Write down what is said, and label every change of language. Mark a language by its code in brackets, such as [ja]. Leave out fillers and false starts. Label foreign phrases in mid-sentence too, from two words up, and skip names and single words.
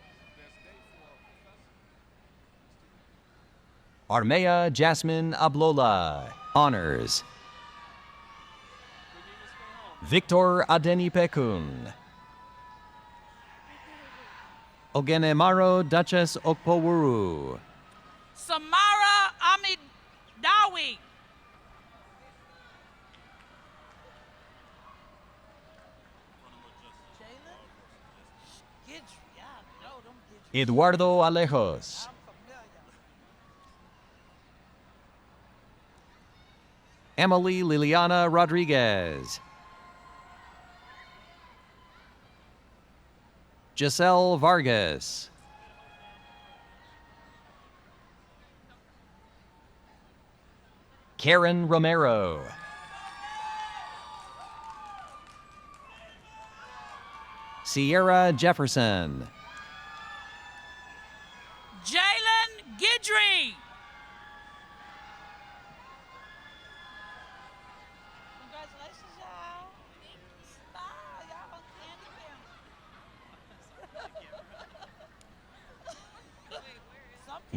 [en] Armea Jasmine Ablola. Honors. Victor Adeni Pekun. Ogenemaro Duchess Okpowuru. Samara Amidawi. Eduardo Alejos. Emily Liliana Rodriguez. Giselle Vargas. Karen Romero. Sierra Jefferson. Jalen Gidry. Congratulations, y'all. Smile, y'all on Candy Family.